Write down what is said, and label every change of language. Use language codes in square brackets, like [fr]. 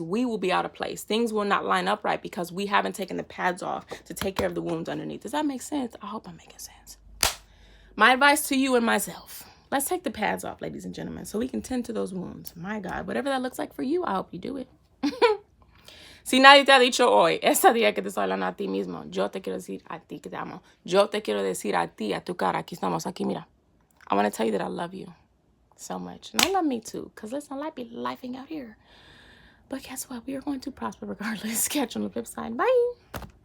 [en] We will be out of place. Things will not line up right because we haven't taken the pads off to take care of the wounds underneath. Does that make sense? I hope I'm making sense. My advice to you and myself, let's take the pads off, ladies and gentlemen, so we can tend to those wounds. My God, whatever that looks like for you, I hope you do it. [es] Si nadie te ha dicho hoy, ese día que te estoy hablando a ti mismo, yo te quiero decir a ti que te amo. Yo te quiero decir a ti, a tu cara, aquí estamos, aquí, mira. [en] I want to tell you that I love you so much. And I love me too, because listen, life be lifing out here. But guess what? We are going to prosper regardless. Catch you on the flip side. Bye.